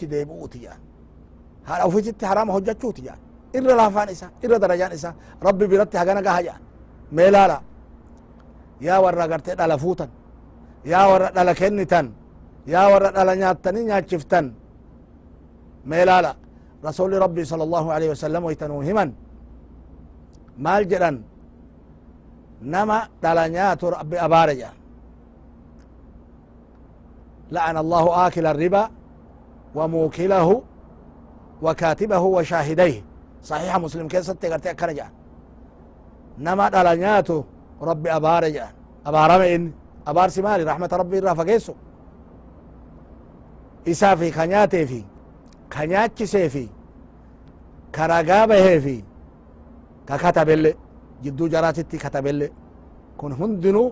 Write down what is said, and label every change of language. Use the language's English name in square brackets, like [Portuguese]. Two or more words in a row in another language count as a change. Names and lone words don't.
[Oromo] deebi'uuti jedhan haadha ufiititti harama hojjachuuti jedhan irra laafaan isa irra darajaan isa rabbi biratti hagana gaha jedhan mee laala yaa warra gartee dhala fuutan yaa warra dhala kennitan yaa warra dhala nyaattanii nyaachiftan mee laala rasuli rabbii [Arabic] صلى الله عليه وسلم [Oromo] waytanuu himan maal jedhan nama dhala nyaatu rabbi abaare jedhan [Arabic] لعن الله آكل الربا وموكله وكاتبه وشاهديه صحيح مسلم [Oromo] keessatti gartee akkana jedhan nama dhala nyaatu rabbi abaare jedhan abaarame inni abaarsi maali rahmata rabbi irraa fageessu isaa fi ka nyaatee fi ka nyaachisee fi ka ragaa bahee fi ka katabelle jidduu jaraatitti katabelle kun hundinuu